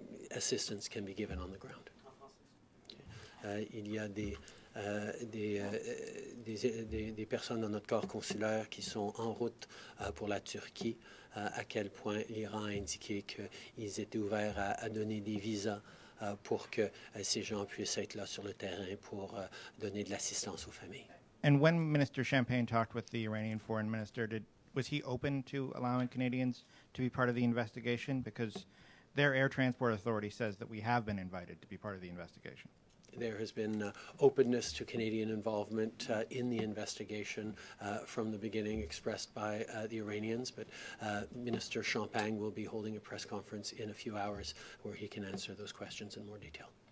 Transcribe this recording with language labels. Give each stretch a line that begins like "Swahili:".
English: assistance can be given on the ground.
French: Il y a des personnes dans notre corps consulaire qui sont en route pour la Turquie, à quel point l'Iran a indiqué qu'ils étaient ouverts à donner des visas pour que ces gens puissent être là sur le terrain pour donner de l'assistance aux familles.
English: And when Minister Champagne talked with the Iranian foreign minister, was he open to allowing Canadians to be part of the investigation? Because their air transport authority says that we have been invited to be part of the investigation. There has been openness to Canadian involvement in the investigation from the beginning, expressed by the Iranians, but Minister Champagne will be holding a press conference in a few hours where he can answer those questions in more detail.